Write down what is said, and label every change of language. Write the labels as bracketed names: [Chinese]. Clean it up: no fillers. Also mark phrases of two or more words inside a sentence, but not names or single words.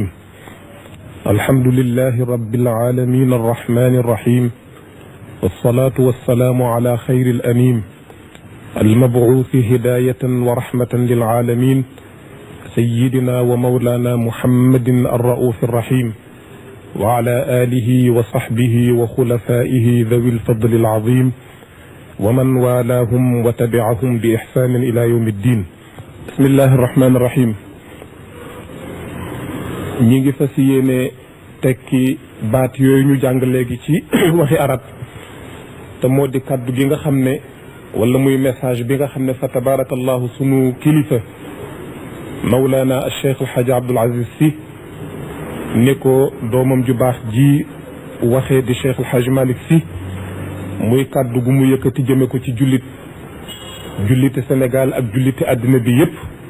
[Arabic] الحمد لله رب العالمين الرحمن الرحيم والصلاة والسلام على خير الأمين المبعوث هداية ورحمة للعالمين سيدنا ومولانا محمد الرؤوف الرحيم وعلى آله وصحبه وخلفائه ذوي الفضل العظيم ومن والاهم وتبعهم بإحسان إلى يوم الدين بسم الله الرحمن الرحيم [Wolof] ñi ngi fas yéene tekki baat yooyu ñu jàng léegi ci waxi arab te moo di kaddu gi nga xam ne wala muy message bi nga xam ne fa tabarakallahu sunu kilifa mawlana al cheikh alhaji Abdoul Aziz Sy ni ko doomam ju baax ji waxee di cheikh alhaji Malick Sy muy kaddu gu mu yëkkati jëme ko ci julliti Sénégal ak julliti àddina bi yépp